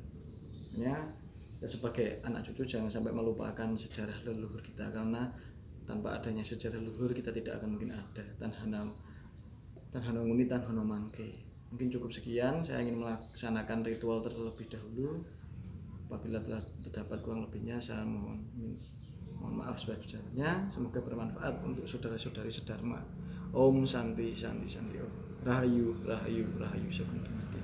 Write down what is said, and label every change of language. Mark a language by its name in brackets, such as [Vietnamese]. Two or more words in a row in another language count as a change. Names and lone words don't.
[Indonesian] Ya sebagai anak cucu jangan sampai melupakan sejarah leluhur kita, karena tanpa adanya sejarah leluhur kita tidak akan mungkin ada [Kawi] Tanhana Muni Tanhono Mangke. [Indonesian] Mungkin cukup sekian, saya ingin melaksanakan ritual terlebih dahulu. Apabila telah terdapat kurang lebihnya saya mohon maaf sebesar-besarnya. Semoga bermanfaat untuk saudara-saudari sedharma. [Sanskrit] Om Santi Santi Santi Om. [Javanese] Rahayu Rahayu Rahayu Sakuntum.